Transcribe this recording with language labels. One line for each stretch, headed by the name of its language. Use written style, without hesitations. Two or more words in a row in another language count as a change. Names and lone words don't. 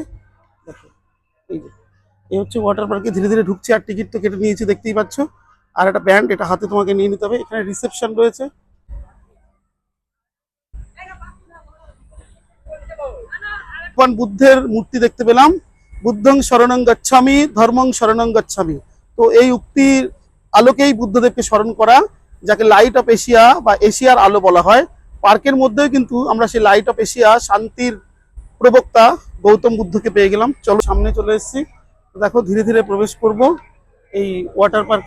Bangla: দেখো এই যে এই হচ্ছে
English: water parke,
Bangla: ধীরে ধীরে ঢুকছি, আর টিকিট তো কেটে নিয়েছি দেখতেই পাচ্ছ। আর একটা ব্যান্ড, এটা হাতে তোমাকে নিয়ে নিতে হবে। এখানে রিসেপশন রয়েছে। ভগবান বুদ্ধের মূর্তি দেখতে পেলাম,
Pali: বুদ্ধং শরণং গচ্ছামি ধর্মং শরণং গচ্ছামি।
Bangla: তো এই উক্তির আলোকেই বুদ্ধদেবকে স্মরণ করা, যাকে লাইট অফ এশিয়া বা এশিয়ার আলো বলা হয়। পার্কের মধ্যেও কিন্তু আমরা সেই লাইট অফ এশিয়া, শান্তির প্রবক্তা গৌতম বুদ্ধকে পেয়ে গেলাম। চলো সামনে চলে এসেছি, দেখো ধীরে ধীরে প্রবেশ করব এই
English: water parke.